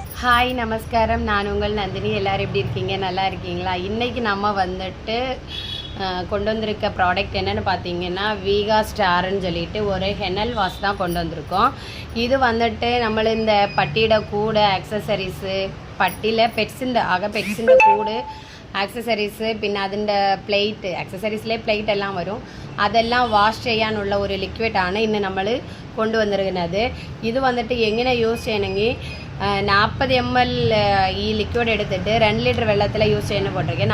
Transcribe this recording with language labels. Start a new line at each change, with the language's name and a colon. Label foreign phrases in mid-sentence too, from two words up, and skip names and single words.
Tamil: ஹாய் நமஸ்காரம், நான் உங்கள் நந்தினி. எல்லோரும் எப்படி இருக்கீங்க? நல்லா இருக்கீங்களா? இன்றைக்கி நம்ம வந்துட்டு கொண்டு வந்திருக்க ப்ராடக்ட் என்னென்னு பார்த்தீங்கன்னா வீகா ஸ்டார்ன்னு சொல்லிட்டு ஒரு ஹெனல் வாஷ் தான் கொண்டு வந்திருக்கோம். இது வந்துட்டு
Malayalam: നമ്മൾ இந்த പട്ടിയുടെ കൂട് ആക്സസറീസ് പട്ടിയിലെ പെറ്റ്സിൻ്റെ കൂട് ആക്സസറീസ് പിന്നെ അതിൻ്റെ പ്ലേറ്റ് ആക്സസറീസിലെ പ്ലേറ്റ് എല്ലാം വരും. അതെല്ലാം വാഷ് ചെയ്യാനുള്ള ഒരു ലിക്വിഡാണ് ഇന്ന് നമ്മൾ കൊണ്ടുവന്നിരിക്കുന്നത്. ഇത് വന്നിട്ട് എങ്ങനെ യൂസ് ചെയ്യണമെങ്കിൽ 40 ml ഈ ലിക്വിഡ് എടുത്തിട്ട് 2 ലിറ്റർ വെള്ളത്തിൽ യൂസ് ചെയ്യുന്ന പോട്ടിരിക്കുക.